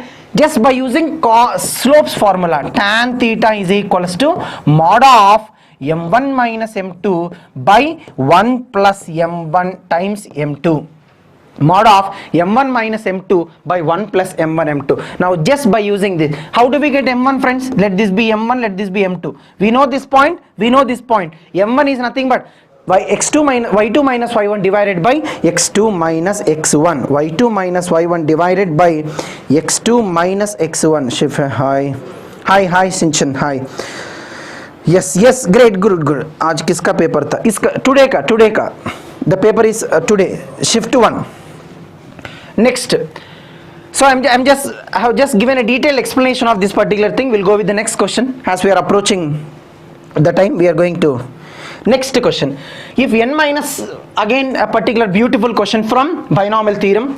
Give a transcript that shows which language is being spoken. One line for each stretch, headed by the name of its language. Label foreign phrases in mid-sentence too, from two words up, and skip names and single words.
English: Just by using slopes formula. Tan theta is equals to mod of m1 minus m2 by 1 plus m1 times m2. Mod of m1 minus m2 by 1 plus m1 m2. Now just by using this, how do we get m1, friends? Let this be m1, let this be m2. We know this point, m1 is nothing but y2 minus y1 divided by x2 minus x1. y2 minus y1 divided by x2 minus x1. Shiv, hi Sinchan, hi. Yes, great, good.
Hindi: आज किसका पेपर था? इसका today का.
English: The paper is today. Shift 1. Next. So I have just given a detailed explanation of this particular thing. We'll go with the next question as we are approaching the time. We are going to next question. If n minus, again a particular beautiful question from binomial theorem.